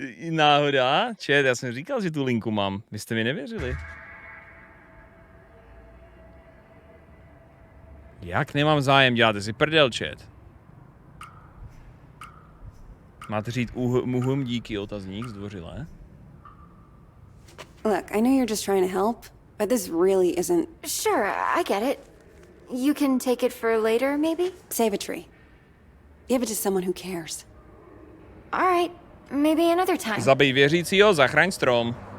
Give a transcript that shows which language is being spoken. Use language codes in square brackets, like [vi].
[cs] Náhoda, já jsem říkal, že tu linku mám, vy jste mi nevěřili. Jak nemám zájem, děláte si prdel, chat. Máte říct díky, otazník, zdvořilé. [en] Look, I know you're just trying to help, but this really isn't... Sure, I get it. You can take it for later, maybe? Save a tree. Give it to someone who cares. All right, maybe another time. [cs] Zabij věřícího, zachraň strom.